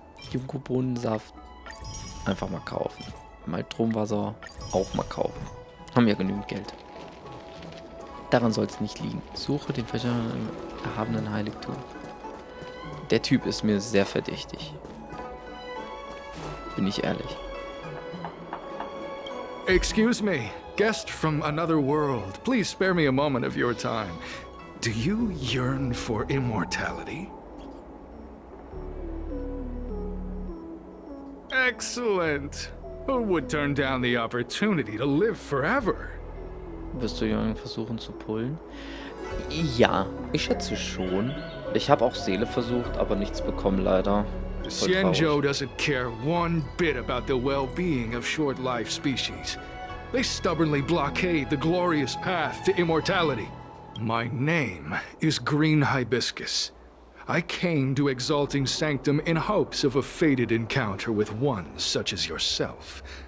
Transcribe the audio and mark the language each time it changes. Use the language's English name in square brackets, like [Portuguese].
[German] Junko-Bohnensaft. Einfach mal kaufen. Maltrumwasser auch mal kaufen. Haben ja genügend Geld. Daran soll es nicht liegen. Suche den Fächer im erhabenen Heiligtum. Der Typ ist mir sehr verdächtig. Bin ich ehrlich. [English] Excuse me, guest from another world. Please spare me a moment of your time. Do you yearn for immortality? Excellent. Who would turn down the opportunity to live forever? [German] Wirst du jemanden versuchen zu pullen? Ja, ich schätze schon. Ich habe auch Seele versucht, aber nichts bekommen leider. Voll [English] Xianzhou [German] traurig. [English] doesn't care one bit about the well-being of short-lived species. They stubbornly blockade the glorious path to immortality. My name is Green Hibiscus. I came to Exalting Sanctum in hopes of a fated encounter with one such as yourself.